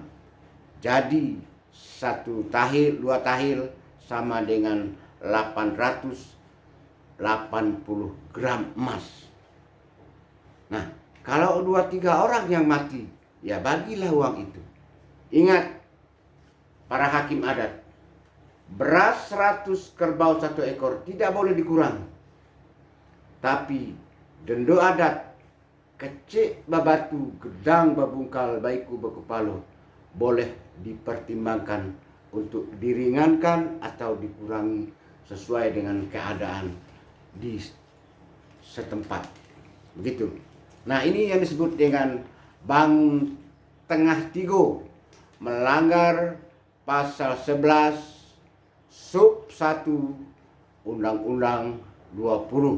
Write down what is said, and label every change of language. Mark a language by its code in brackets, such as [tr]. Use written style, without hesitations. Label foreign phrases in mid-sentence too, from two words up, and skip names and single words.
[id] Jadi 1 tahil, 2 tahil sama dengan 880 gram emas. Nah, kalau 2-3 orang yang mati, ya bagilah uang itu. Ingat, para hakim adat, beras 100, kerbau 1 ekor tidak boleh dikurang. [jax] Tapi dendo adat, kecik babatu, gedang babungkal, baiku bakupalo, [id] boleh dipertimbangkan untuk diringankan atau dikurangi sesuai dengan keadaan di setempat. Begitu. Nah, ini yang disebut dengan bangun tengah tiga, melanggar pasal 11 sub 1 Undang-Undang 20.